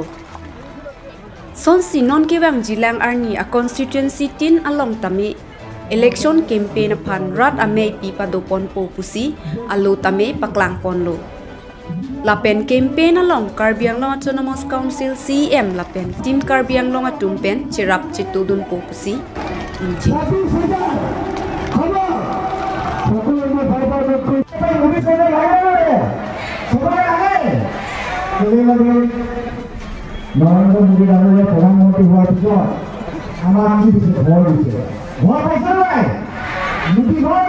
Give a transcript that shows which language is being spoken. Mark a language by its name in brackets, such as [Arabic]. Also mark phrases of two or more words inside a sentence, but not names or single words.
[Karbi] Sonsi non kewang jilang Arni a constituency tin along tame [English] election campaign [Karbi] upon rat amei pipa dopon po pusi alo tame paklang ponlo. Lapen campaign along Karbi Anglong Autonomous Council CM lapen tim Karbi Anglong atumpen cirap citudun po pusi inji. [Assamese] নরেন্দ্র মোদী ডাঙৰীয়া প্ৰধানমন্ত্ৰী হোৱাৰ পিছত আমাৰ কি দিছে ভয় দিছে ভয় পাইছে নাই মোদী ভয়